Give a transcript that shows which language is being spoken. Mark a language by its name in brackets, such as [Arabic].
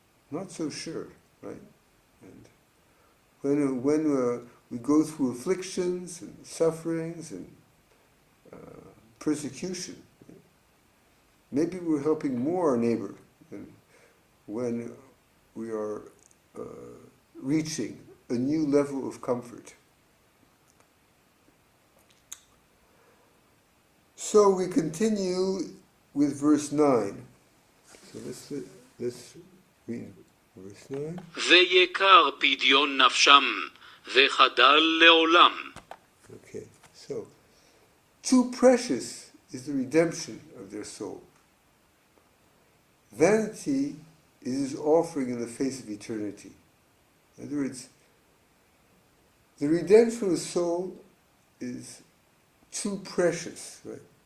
[English] Not so sure, right? And when we go through afflictions and sufferings and persecution, maybe we're helping more our neighbor than when we are reaching a new level of comfort. So we continue with verse 9. So let's read verse 9. [Hebrew] ויקר פדיון נפשם, וחדל לעולם. [English] Okay, so too precious is the redemption of their soul. Vanity is his offering in the face of eternity. In other words, the redemption of the soul is too precious, right?